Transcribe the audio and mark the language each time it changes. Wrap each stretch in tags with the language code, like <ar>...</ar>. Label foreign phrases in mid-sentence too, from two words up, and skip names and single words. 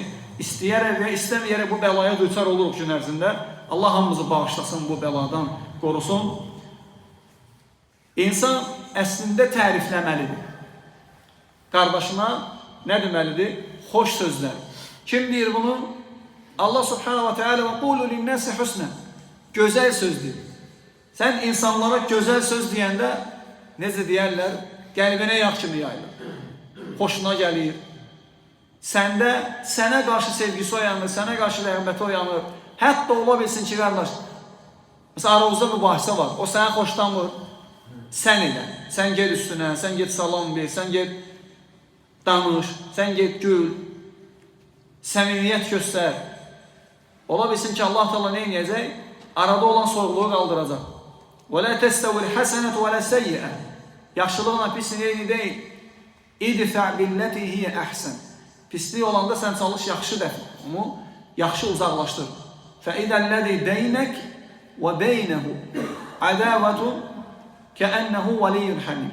<az>İstəyərək və istəməyərək bu bəlaya düçar oluruq gün ərzində. Allah hamımızı bağışlasın, bu bəladan qorusun. İnsan əslində tərifləməlidir. Qardaşına nə deməlidir? Xoş sözlər. Kim deyir bunu?</az> <ar>الله سبحانه وتعالى وقولوا للناس حسنا.</ar> <az>Gözəl sözdür. Sən insanlara gözəl söz deyəndə necə deyərlər? Qəlbinə yağ kimi yayılır. Xoşuna gəlir. Səndə sənə qarşı sevgisi oyanır, sənə qarşı rəğbəti oyanır. Hətta ola bilsin ki, qardaş, məsələn, aramızda mübahisə var. O sənə xoşlanmır. Sən elə. Sən get üstünə, sən get salam ver, sən get danış, sən get gül. Səmimiyyət göstər. Ola bilsin ki, Allah Teala nə edəcək? Arada olan soyuqluğu qaldıracaq.</az> <ar>وَلَا تَسْتَوِ الْحَسَنَةُ وَلَا السَّيِّئَةُ.</ar> <az>Yaxşılığına pisliyin eyni deyil.</az> <ar>ادفع بالتي هي أحسن.</ar> <az>Pislik olanda sən çalış yaxşı dəfə. Onu yaxşı uzaqlaşdır.</az> <ar>فإذا الذي بينك وبينه عداوة كأنه ولي حميم.</ar>